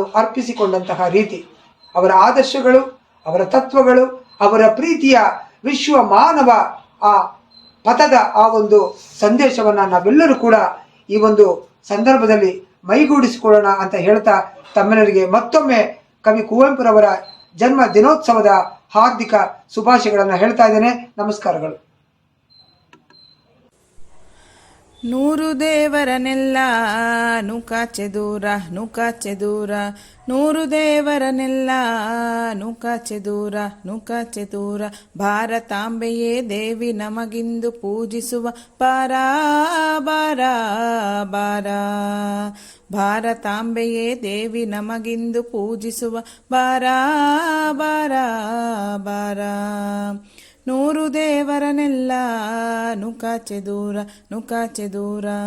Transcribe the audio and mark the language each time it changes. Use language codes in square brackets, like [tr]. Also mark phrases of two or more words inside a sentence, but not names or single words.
[kn] ಅರ್ಪಿಸಿಕೊಂಡಂತಹ ರೀತಿ, ಅವರ ಆದರ್ಶಗಳು, ಅವರ ತತ್ವಗಳು, ಅವರ ಪ್ರೀತಿಯ ವಿಶ್ವ ಮಾನವ ಆ ಪಥದ ಆ ಒಂದು ಸಂದೇಶವನ್ನು ನಾವೆಲ್ಲರೂ ಕೂಡ ಈ ಒಂದು ಸಂದರ್ಭದಲ್ಲಿ ಮೈಗೂಡಿಸಿಕೊಳ್ಳೋಣ ಅಂತ ಹೇಳ್ತಾ ತಮ್ಮೆಲ್ಲರಿಗೆ ಮತ್ತೊಮ್ಮೆ ಕವಿ ಕುವೆಂಪುರವರ ಜನ್ಮ ದಿನೋತ್ಸವದ ಹಾರ್ದಿಕ ಶುಭಾಶಯಗಳನ್ನು ಹೇಳ್ತಾ ಇದ್ದೇನೆ. ನಮಸ್ಕಾರಗಳು. ನೂರು ದೇವರನೆಲ್ಲ ನೂಕಾಚೆ ದೂರ ನೂಕಾಚೆ ದೂರ, ನೂರು ದೇವರನೆಲ್ಲ ನೂಕಾಚೆ ದೂರ ನೂಕಾಚೆ ದೂರ, ಭಾರತಾಂಬೆಯೇ ದೇವಿ ನಮಗಿಂದು ಪೂಜಿಸುವ ಬಾರ ಬಾರ ಬಾರ, ಭಾರತಾಂಬೆಯೇ ದೇವಿ ನಮಗಿಂದು ಪೂಜಿಸುವ ಬಾರ ಬಾರ ಬಾರ, ನೂರು ದೇವರನೆಲ್ಲ ನೂಕಾಚೆ ದೂರ ನೂಕಾಚೆ ದೂರ.